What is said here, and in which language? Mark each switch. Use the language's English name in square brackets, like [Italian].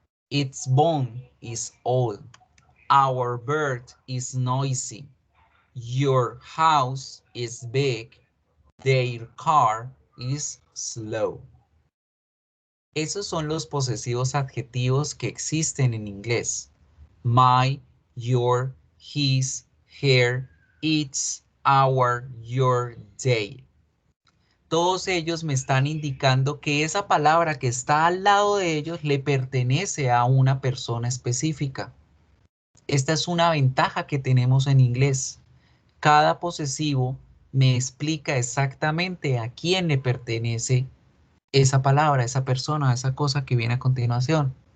[English] Its bone is old. Our bird is noisy. Your house is big. Their car is slow. [Spanish] Esos son los posesivos adjetivos que existen en inglés. [English] My, your, his, her, its, our, your, they. [Spanish] Todos ellos me están indicando que esa palabra que está al lado de ellos le pertenece a una persona específica. Esta es una ventaja que tenemos en inglés. Cada posesivo me explica exactamente a quién le pertenece esa palabra, esa persona, esa cosa que viene a continuación.